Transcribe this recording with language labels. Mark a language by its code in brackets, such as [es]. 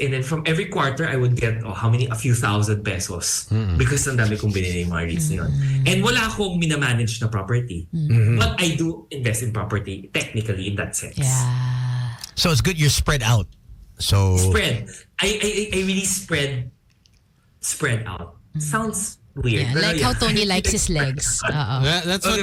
[en] And then from every quarter, I would get, a few thousand pesos. Because [tl] ang dami kong binili yung mga REITs na yun. And wala akong minamanage na property. [en] But I do invest in property, technically, in that sense. Yeah. So it's good you're spread out. So Spread. I really spread out. Sounds weird. Yeah, [tl] pero [en] like how Tony likes his legs. That's what